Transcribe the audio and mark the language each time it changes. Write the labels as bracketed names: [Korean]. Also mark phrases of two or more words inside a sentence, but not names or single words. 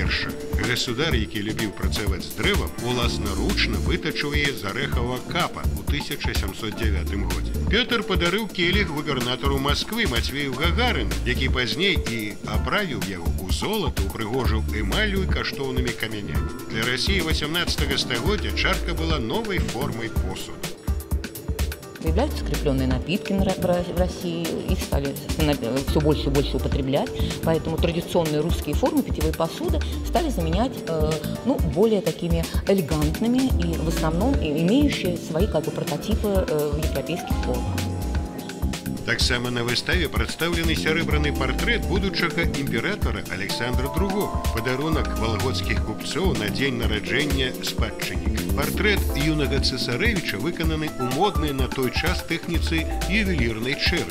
[Belarusian] Гасудар, які любіў працаваць з дрэвам, уласнаручна вытачыў яе з арэхавага капа ў 1709 годзе. Пётр падарыў келіх губернатару Масквы Мацвею Гагарыну, які пазней і аправіў яго ў золата, упрыгожыў эмаллю і каштоўнымі камянямі. Для Расіі 18 стагоддзя чарка была новай формай посуду. [Russian] Появляются скрепленные напитки в России, их стали все больше и больше употреблять, поэтому традиционные русские формы питьевой посуды стали заменять более такими элегантными и в основном имеющие свои прототипы в европейских формах. [Belarusian] Таксама на выставе прадстаўлены сярэбраны партрэт будучага імператора Александра II, падарунак валгодскіх купцоў на дзень нараджэння спадчынніка. Партрэт юнага цэсарэвіча выкананы ў моднай на той час тэхніцы ювелірнай чэры.